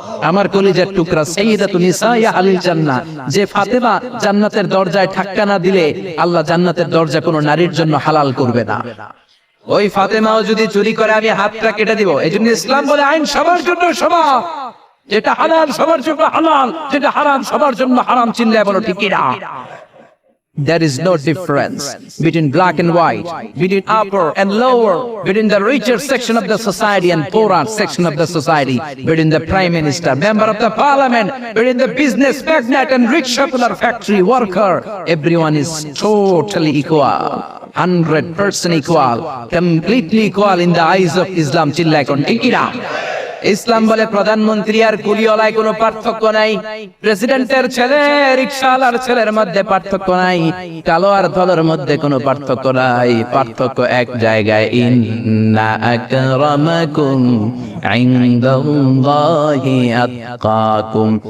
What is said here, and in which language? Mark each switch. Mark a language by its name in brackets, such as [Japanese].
[Bangla] আমার কলিজার টুকরা [Arabic] সাইয়্যিদাতুন নিসাই আহলিল জান্নাহ, [Bangla] যে ফাতেমা জান্নাতের দরজায় ধাক্কা না দিলে আল্লাহ জান্নাতের দরজা কোনো নারীর জন্য হালাল করবে না। ওই ফাতেমাও যদি চুরি করে, আমি হাতটা কেটে দিব। এজন্য ইসলাম বলে আইন সবার জন্য সমান, যেটা হালাল সবার জন্য হালাল, যেটা হারাম সবার জন্য হারাম। চিল্লায় বলো ঠিক কিনা? [English] There is no difference between black and white, between upper and lower, between the richer section of the society and poorer section of the society, between the prime minister, member of the parliament, between the business magnate and rich popular factory worker. Everyone is totally equal, 100% equal, completely equal in the eyes of Islam. [Bangla] Chillai kon tikira. ইসলাম বলে প্রধানমন্ত্রী আর কুলিওয়ালায় কোনো পার্থক্য নাই, প্রেসিডেন্টের ছেলে রিকশাওয়ালার ছেলের মধ্যে পার্থক্য নাই, কালো আর ধলার মধ্যে কোনো পার্থক্য নাই। পার্থক্য এক জায়গায়, [Arabic] ইন্না আকরামাকুম ইনদাল্লাহি আতকাকুম।